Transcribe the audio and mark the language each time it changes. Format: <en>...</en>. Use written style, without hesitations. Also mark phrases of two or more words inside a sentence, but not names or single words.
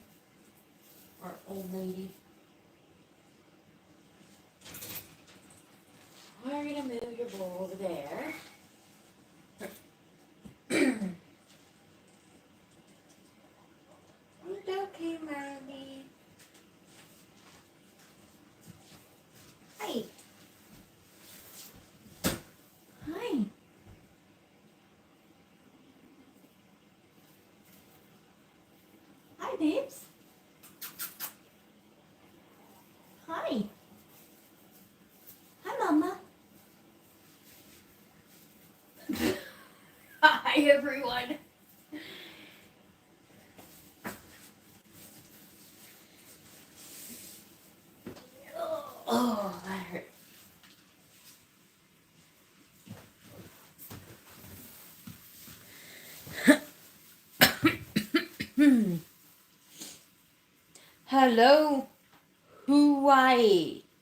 <en>Or old lady. We're gonna move your bowl over there. It's okay, Marley. Hi. Hi. Hi, babes. Hi. Hi, Mama. Hi, everyone. Oh, that hurt. Hello, Hawaii.</en>